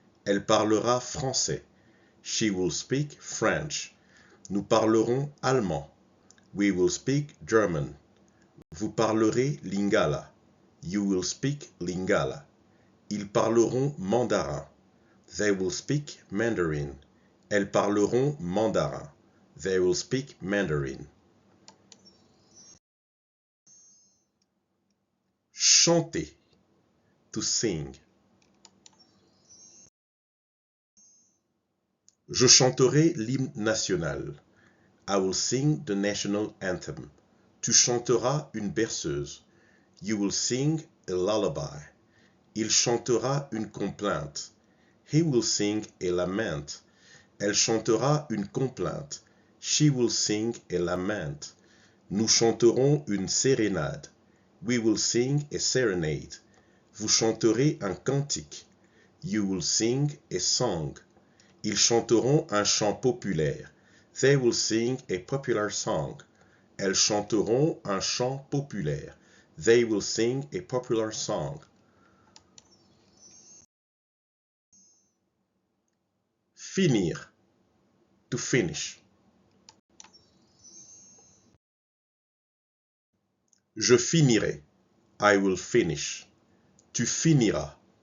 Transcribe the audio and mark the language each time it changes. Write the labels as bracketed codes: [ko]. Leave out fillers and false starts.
[fr] Elle parlera français. [en] She will speak French. [fr] Nous parlerons allemand. [en] We will speak German. [fr] Vous parlerez lingala. [en] You will speak lingala. [fr] Ils parleront mandarin. [en] They will speak Mandarin. [fr] Elles parleront mandarin. [en] They will speak Mandarin. [fr] Chanter. [en] To sing. [fr] Je chanterai l'hymne national. [en] I will sing the national anthem. [fr] Tu chanteras une berceuse. [en] You will sing a lullaby. [fr] Il chantera une complainte. [en] He will sing a lament. [fr] Elle chantera une complainte. [en] She will sing a lament. [fr] Nous chanterons une sérénade. [en] We will sing a serenade. [fr] Vous chanterez un cantique. [en] You will sing a song. [fr] Ils chanteront un chant populaire. [en] They will sing a popular song. [fr] Elles chanteront un chant populaire. [en] They will sing a popular song. [fr] Finir. [en] To finish. [fr] Je finirai. [en] I will finish. [fr] Tu finiras.